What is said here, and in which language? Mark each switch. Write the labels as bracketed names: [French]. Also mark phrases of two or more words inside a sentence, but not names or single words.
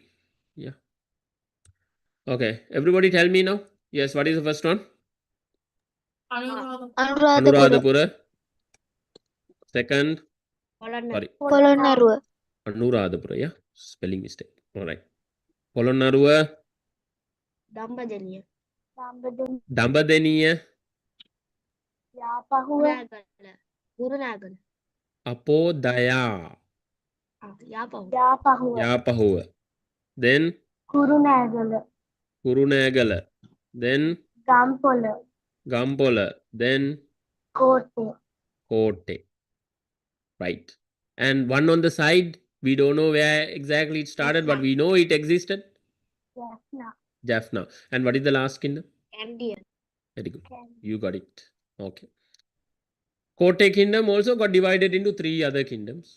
[English] Yeah. Okay. Everybody tell me now. Yes. What is the first one? Anuradhapura. Anuradhapura. Anuradhapura. Second. Polonnaruwa. Sorry. Polonnaruwa. Anuradhapura. Yeah. Spelling mistake. All right. Polonnaruwa. Dambadeniya. Dambadeniya. Yapahuwa. Gurunagala. Apodaya. Yapahu. Yapahuwa. Yapahuwa. Then Kurunagala. Kurunagala. Then Gampola. Gampola. Then Kote. Kote. Right. And one on the side, we don't know where exactly it started, but we know it existed. Jaffna. Jaffna. And what is the last kingdom? Candian. Very good. You got it. Okay. Kote kingdom also got divided into 3 other kingdoms.